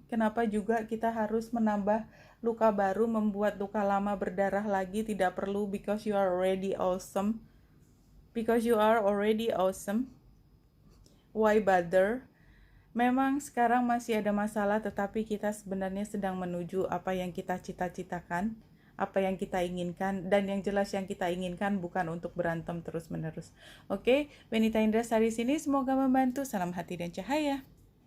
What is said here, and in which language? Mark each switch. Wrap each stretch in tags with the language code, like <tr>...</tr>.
<id>Kenapa juga kita harus menambah luka baru, membuat luka lama berdarah lagi? Tidak perlu,</id> <en>because you are already awesome. Because you are already awesome. Why bother?</en> <id>Memang sekarang masih ada masalah, tetapi kita sebenarnya sedang menuju apa yang kita cita-citakan, apa yang kita inginkan, dan yang jelas yang kita inginkan bukan untuk berantem terus-menerus. Oke, Benita Indrasari sini, semoga membantu. Salam hati dan cahaya.</id>